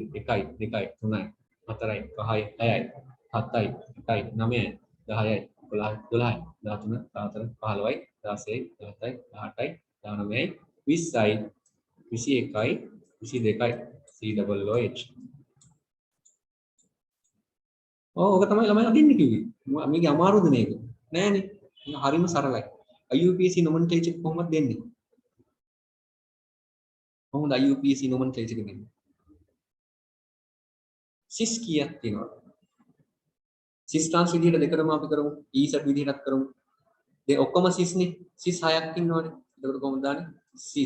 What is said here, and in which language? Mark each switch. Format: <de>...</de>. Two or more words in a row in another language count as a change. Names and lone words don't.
<si>1 2 3 4යි 5යි 6යි 7යි 8යි 9යි 10යි 11යි 12යි 13 14 15යි 16යි 17යි 18යි 19යි 20යි 21යි 22යි COOH. ඕක තමයි ළමයි අදින්න කිව්වේ. මේකේ අමාරුද මේක? නෑනේ. හරිම සරලයි.</si> <en>IUPAC nomenclature</en> <si>කොහොමද දෙන්නේ? කොහොමද</si> <en>IUPAC nomenclature</en> <si>එක දෙන්නේ? cis කීයක් තියෙනවද?</si> <en>cis trans</en> <si>විදිහට දෙකම අපි කරමු. EZ විදිහටත් කරමු. දැන් ඔක්කොම cis නේ. cis 6ක් ඉන්නවනේ. එතකොට කොහොමද දාන්නේ? cis.</si>